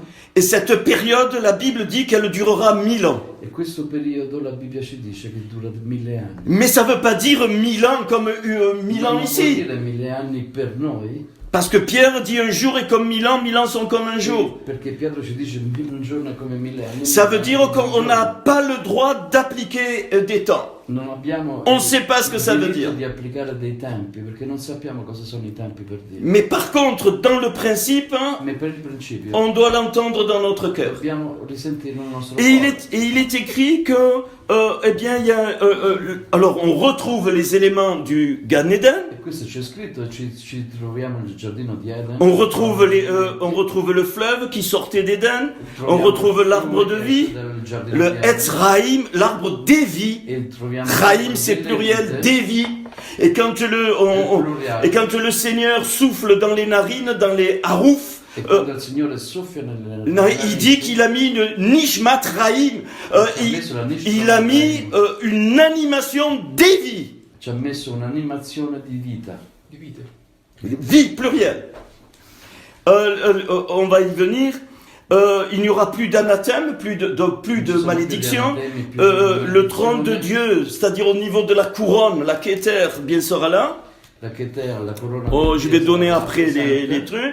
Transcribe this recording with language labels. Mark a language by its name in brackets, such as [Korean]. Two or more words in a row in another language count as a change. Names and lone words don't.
[French] Et cette période, la Bible dit qu'elle durera 1000 ans. [Italian] E questo periodo la Bibbia ci dice che dura 1000 anni. [French] Mais ça ne veut pas dire 1000 ans comme 1000 ans [Italian] Non vuol [French] ici. [Italian] dire 1000 anni per noi, [French] Parce que Pierre dit un jour est comme 1000 ans sont comme un jour. [Italian] perché Pietro ci dice un giorno è come 1000 anni. [French] Ça veut dire qu'on n'a pas le droit d'appliquer des temps. [Italian] Non abbiamo [French] On ne sait pas ce que ça veut [Italian] diritto [French] dire. [Italian] di applicare dei tempi, perché non sappiamo cosa sono i tempi per Dio. [French] Mais par contre, dans le principe, [Italian] Ma per il principio [French] on doit l'entendre dans notre cœur. [Italian] dobbiamo risentirlo nel nostro [French] Et [Italian] cuore. [French] il est écrit que, eh bien, il y a, alors on retrouve les éléments du Gan Eden, [Italian] E questo c'è scritto, ci troviamo nel giardino di Eden. [French] on retrouve le fleuve qui sortait d'Éden, on retrouve l'arbre de vie, le [Hebrew] עץ חיים, [French] l'arbre des vies. Raïm, c'est pluriel, des vies. Et quand le Seigneur souffle dans les narines, dans les harouf, [Italian] E quando il Signore soffia [French] il dit qu'il a mis une [Hebrew] נשמת חיים, [French] il a mis une animation des vies. [Italian] ci ha messo un'animazione di vita. [French] Vie pluriel. on va y venir. Il n'y aura plus d'anathème, plus de malédiction. Le trône de Dieu, c'est-à-dire au niveau de la couronne, la Keter, bien sera là. La Keter, la couronne. Oh, je vais donner après les trucs.